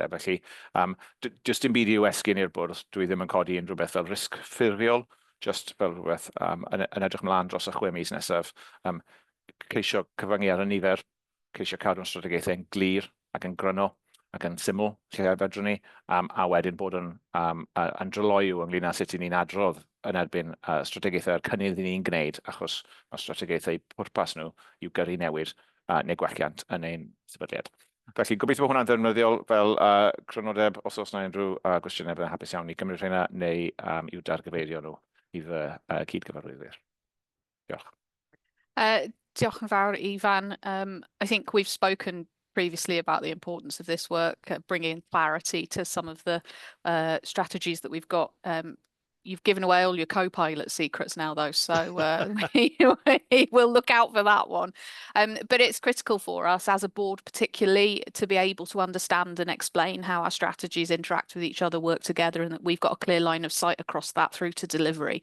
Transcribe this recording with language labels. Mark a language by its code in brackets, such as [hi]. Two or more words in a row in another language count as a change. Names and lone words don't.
[cy] Felly, jyst dim byd i'w esgyn i'r bwrdd, dwi ddim yn codi unrhyw beth fel risg ffurfiol, just fel rhywbeth yn edrych ymlaen dros y 6 mis nesaf, ceisio cyfyngu ar y nifer, ceisio cadw'n strategaethau yn glir ac yn gryno ac yn syml, lle fedrwn ni, a wedyn bod yn dryloyw ynglyn â sut i ni'n adrodd yn erbyn strategaethau'r cynnydd i ni'n gwneud, achos mae strategaethau pwrpas nhw i'w gyrru newid neu gwelliant yn ein sefydliad. Felly, gobeithio bod hwnna'n ddefnyddiol fel crynodeb, os oes yna unrhyw gwestiynau byddai'n hapus iawn i gymryd rheina, neu i'w dargyfeirio nhw i fy cyd-gyfarwyddwyr. Diolch. Diolch yn fawr, Ifan. [en] I think we've spoken previously about the importance of this work, bringing clarity to some of the strategies that we've got. You've given away all your co-pilot secrets now, though, so we'll look out for that one. But it's critical for us as a board, particularly, to be able to understand and explain how our strategies interact with each other, work together, and that we've got a clear line of sight across that through to delivery.